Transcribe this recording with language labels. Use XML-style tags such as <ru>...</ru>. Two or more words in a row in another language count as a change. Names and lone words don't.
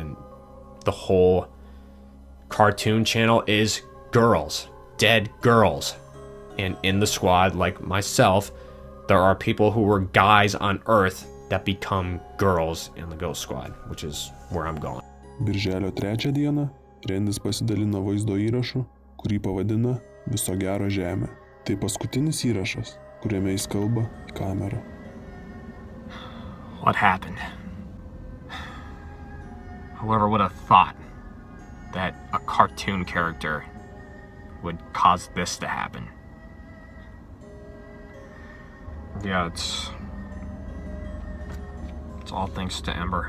<en>And the whole cartoon channel is girls. Dead girls. And in the squad, like myself, there are people who were guys on Earth that become girls in the Ghost Squad, which is where I'm going.</en> <lt>Birželio 3 dieną Rendis pasidalino vaizdo įrašu, kurį pavadina Viso gero žemė. Tai paskutinis įrašas, kuriame jis kalba į kamerą.</lt> <en>What happened? Whoever would have thought that a cartoon character would cause this to happen? Yeah, it's all thanks to Ember.</en>